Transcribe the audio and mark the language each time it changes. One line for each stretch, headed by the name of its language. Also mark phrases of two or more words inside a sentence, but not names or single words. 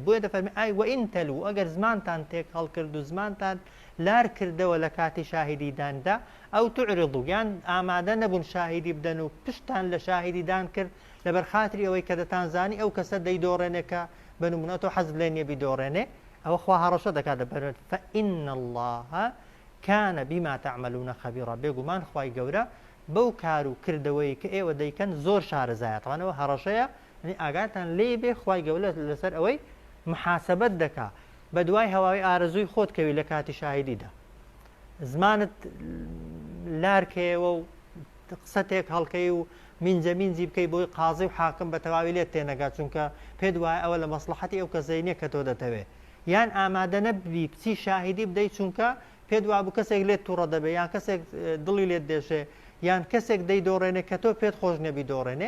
Central Kurdish: بۆیە دەفەرمێ ئای
Arabic: وئین تەلوو
Central Kurdish: ئەگەر زمانتان تێک هەڵکرد و زمانتان لار کردەوە لە کاتی شاهدیداندا
Arabic: ئەو تعرضوا
Central Kurdish: یان ئامادە نەبوون شاهدی بدەن و پشتان لە شاهدیدان کرد لەبەر خاتری ئەوەی کە دەتانزانی ئەو کەسە دەیدۆڕێنێ کە بنمونە تۆ حەز لێ نییە بیدۆڕێنێ ئەوە خوا هەڕەشە دەکات دەبێت
Arabic: فإن الله كان بما تعملون خبيرا
Central Kurdish: بێگومان خوای گەورە بەو کار و کردەوەی کە ئێوە دەیکەن زۆر شارەزایە تەوانەوە هەڕەشەیە ئاگاتان لێ بێ خوای گەورە لەسەر ئەوەی محاسبەت دەکا بە دوای هەواوی ئارەزووی خۆت کەوی لە کاتی شاهدیدا زمانت لارکەوە و قسە تێک هەڵکەی و مینجەمینجی بکەی بۆی قازی و حاکم بە تەواوی لێت تێنەگات چونکە پێت وایە ئەوە لە مەسلحەتی ئەو کەسەی نییە کە تۆ دەتەوێ یان ئامادە نەبی بچی شاهدی بدەیت چونکە پێت وا بوو کەسێک لێت تووڕە دەبێت یان کەسێک دڵی لێت دێشێ یان کەسێک دەیدۆڕێنێ کە تۆ پێت خۆش نەبی دۆڕێنێ